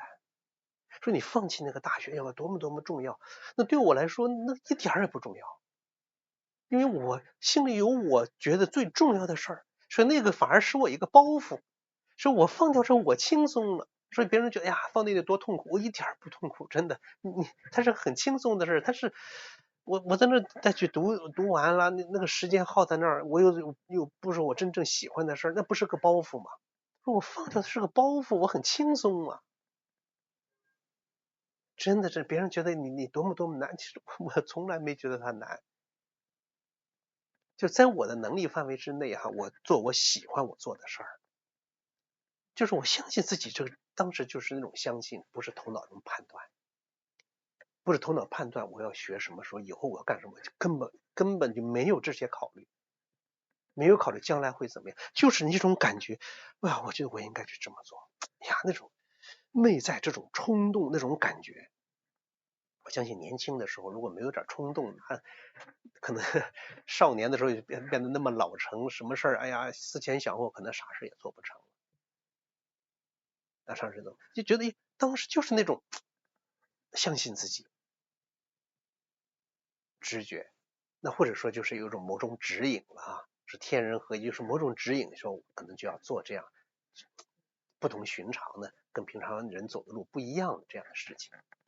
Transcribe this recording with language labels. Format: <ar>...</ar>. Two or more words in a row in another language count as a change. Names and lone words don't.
<zh>說你放棄那個大學要多麼多麼重要，那對我來說那一點兒也不重要，因為我心裡有我覺得最重要的事兒，所以那個反而是我一個包袱，說我放掉之後我輕鬆了。所以別人覺得放那個多痛苦，我一點兒不痛苦，真的，它是很輕鬆的事，它是我在那再去讀完了，那個時間耗在那兒，我又不是我真正喜歡的事，那不是個包袱嗎？說我放掉的是個包袱，我很輕鬆嘛。真的是別人覺得你多麼多麼難，其實我從來沒覺得它難，就在我的能力範圍之內我做我喜歡我做的事兒，就是我相信自己，這個當時就是那種相信，不是頭腦中判斷，不是頭腦判斷我要學什麼，說以後我要幹什麼，就根本就沒有這些考慮，沒有考慮將來會怎麼樣，就是那種感覺，我覺得我應該去這麼做。呀，那种內在這種衝動那種感覺。我相信年輕的時候如果沒有點衝動，可能少年的時候就变得那麼老成，什麼事哎呀思前想後，可能啥事也做不成。那上次就覺得當时就是那種相信自己，直覺，那或者說就是有一种某种指引了啊，是天人合一，就是某種指引，说可能就要做这樣不同寻常的，跟平常人走的路不一樣的這樣的事情。</zh>